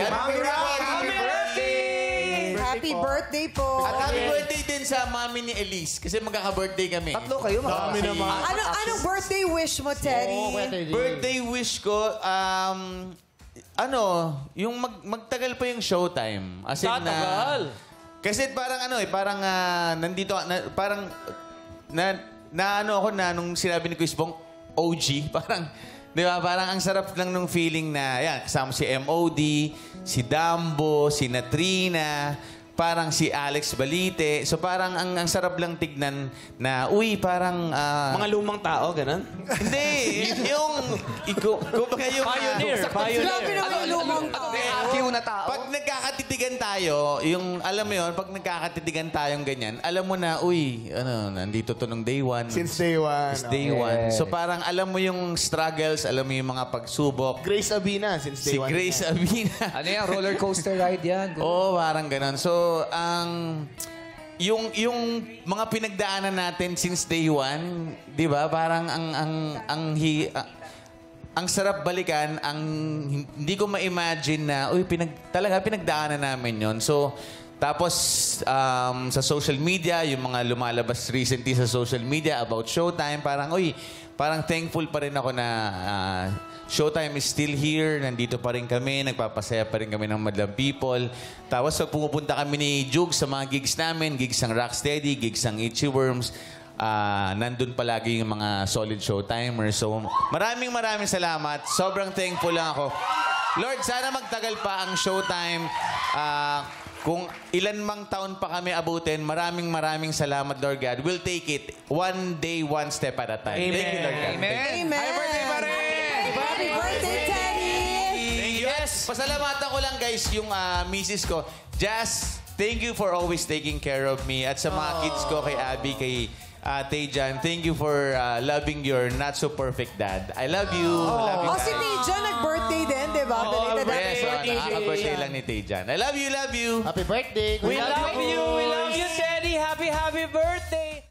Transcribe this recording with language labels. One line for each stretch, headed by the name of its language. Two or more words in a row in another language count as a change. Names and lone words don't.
English: Happy birthday! Happy birthday po.
Filipino: At
English: happy birthday
Filipino: din sa mami ni Elise. Kasi magkaka-birthday kami. Tatlo kayo, Dami naman. Anong
English: birthday wish
Filipino: mo, Teddy?
English: Birthday wish
Filipino: ko, yung magtagal pa yung showtime.
English: As in,
Filipino: kasi parang nandito, parang nung sinabi ni Chris Bong, OG, parang, di ba, parang ang sarap lang nung feeling na, yan, kasama si MOD, si Dambo, si Natrina, parang si Alex Balite. So parang ang sarap lang tignan na, parang... Mga lumang tao, ganun? Hindi, kumbaga yung... Pioneer. Grabe naman yung lumang tao. Akiw na tao. Pag nagkakatitigan tayo, alam mo yun, pag nagkakatitigan tayong ganyan, alam mo na, nandito to nung
English: day one. Since day one. Since day one.
Filipino: So parang alam mo yung struggles, alam mo yung mga pagsubok.
English: Grace Abina, since day
Filipino: Si
English: one.
Filipino: Grace Abina. Ano yan?
English: Roller coaster ride yan.
Filipino: Oo, parang ganun. So, yung mga pinagdaanan natin
English: since day one,
Filipino: di ba? Parang ang sarap balikan, hindi ko ma-imagine na, talaga pinagdaanan namin yon. So, tapos sa
English: social media,
Filipino: yung mga lumalabas recently sa
English: social media about
Filipino: Showtime, parang thankful pa rin ako na
English: Showtime is still here,
Filipino: nandito pa rin kami, nagpapasaya pa rin kami ng madlang people. Tapos pag pumupunta kami ni Jug sa mga gigs namin, gigs ng Rocksteady, gigs ng Itchy Worms, nandun palagi yung mga solid Showtimers. So maraming salamat. Sobrang thankful lang ako. Lord, sana magtagal pa ang Showtime. Kung ilan mang taon pa kami abutin, maraming salamat,
English: Lord God. We'll take it one day, one step at a time. Amen. Thank you, Lord God. Amen. Amen. Happy birthday, pare! Happy birthday, Teddy! Thank you. Yes.
Filipino: Pasalamatan ko lang, guys, yung misis ko.
English: Jazz, thank you for always taking care of me.
Filipino: At sa mga kids ko, kay Abby, kay Tejan,
English: thank you for loving your not-so-perfect dad. I love you. Love you,
Filipino: Si
English: Dad.
Filipino: Tejan nag-birthday din, di ba? Yes, nakaka-birthday lang ni Tejan.
English: I love you, love you. Happy birthday. We love you, Teddy. Happy birthday.